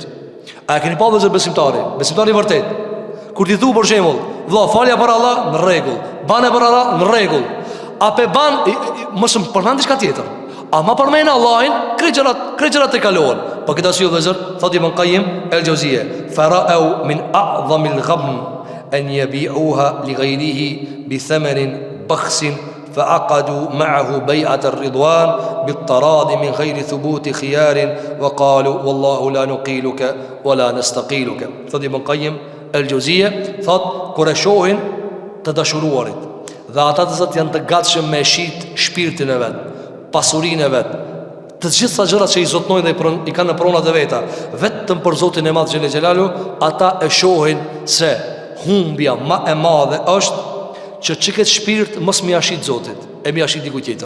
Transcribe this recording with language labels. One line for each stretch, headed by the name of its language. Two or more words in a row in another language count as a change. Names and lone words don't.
Albanian: A e keni pa vëzër besimtari i vërtet, kur ti thu për shembull, vëlla falja për Allah në rregull, banë për Allah në rregull, a pe ban mos më përmend diçka tjetër, ama përmend Allahin, krejtërat e kalohen. Po këtë arsye vëzër, thot Ibn Qayyim el-Jauziye,
Arabic: فرأوا من أعظم الغبن أن يبيعها لغيره بثمن بخس فعقدوا معه بيعة الرضوان بالطراد من غير ثبوت خيار وقالوا والله لا نقيلك ولا نستقيلك.
Albanian: Thot Ibn Qayyim el-Jauziye, thot kur e shohin të dashuruarit dhe ata të zot janë të gatshëm me shit shpirtin e vet, pasurinë e vet, të gjitha gjërat që i zotnojnë dhe i kanë në pronat e veta, vetëm për Zotin e Madh
Arabic: Xhelle Xhelalu,
Albanian: ata e shohin se humbja më e madhe është që këtë shpirt mos më jashit Zotit, e më jashit dikujt tjetër.